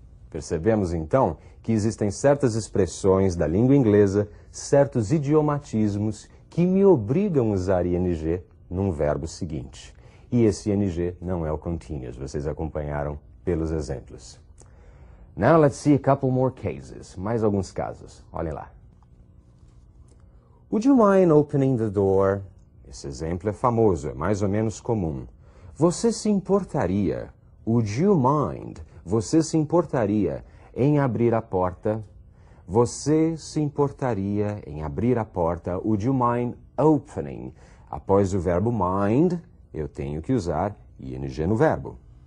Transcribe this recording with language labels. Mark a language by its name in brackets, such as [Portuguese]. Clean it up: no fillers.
[Portuguese] Percebemos, então, que existem certas expressões da língua inglesa, certos idiomatismos que me obrigam a usar ing num verbo seguinte. E esse ing não é o continuous, vocês acompanharam pelos exemplos. [English] Now let's see a couple more cases. [Portuguese] Mais alguns casos. Olhem lá. [English] Would you mind opening the door? [Portuguese] Esse exemplo é famoso, é mais ou menos comum. Você se importaria? [English] Would you mind? [Portuguese] Você se importaria em abrir a porta? Você se importaria em abrir a porta? [English] Would you mind opening? [Portuguese] Após o verbo mind, eu tenho que usar ing no verbo.